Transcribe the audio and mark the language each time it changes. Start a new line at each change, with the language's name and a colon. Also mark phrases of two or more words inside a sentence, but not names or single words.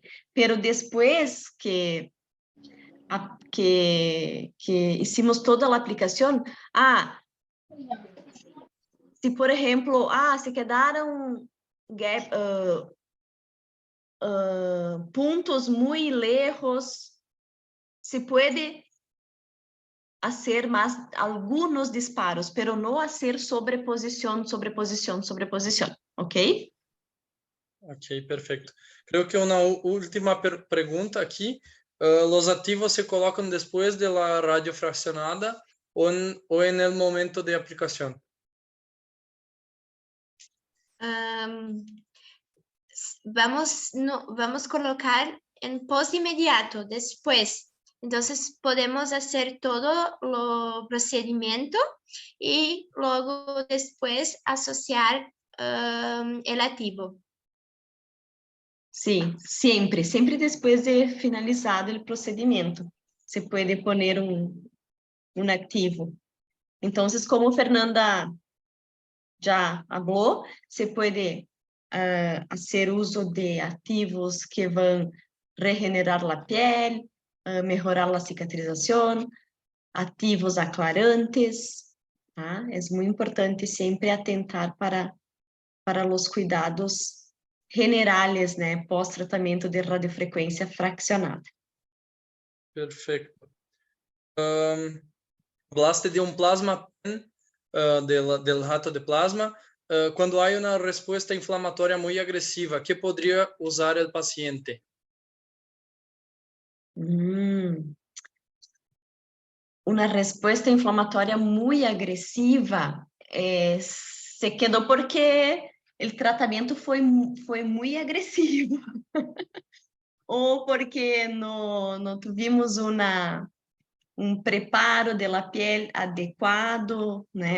Portuguese: Pero depois que hicimos toda a aplicação, se por exemplo, se quedaram pontos muito lejos, se pode fazer mais alguns disparos, pero não fazer sobreposição,
Spanish: ¿ok? Ok, perfecto. Creo que una última pregunta aquí. ¿Los activos se colocan después de la radiofraccionada o en el momento de aplicación? Vamos a colocar en post inmediato, después. Entonces podemos hacer todo lo procedimiento y luego después asociar el activo.
Portuguese: Sim, sempre depois de finalizado o procedimento, se pode pôr um ativo. Então, como Fernanda já falou, se pode fazer uso de ativos que vão regenerar a pele, melhorar a cicatrização, ativos aclarantes, tá? É muito importante sempre atentar para os cuidados generales, né, pós-tratamento de radiofrequência fraccionada.
Spanish: Perfecto. Hablaste de un plasma PEN, del jato de plasma. Cuando hay una respuesta inflamatoria muy agresiva, ¿qué podría usar el paciente?
Portuguese: Uma resposta inflamatória muito agressiva se quedou porque o tratamento foi muito agressivo ou porque não tivemos preparo da pele adequado, né?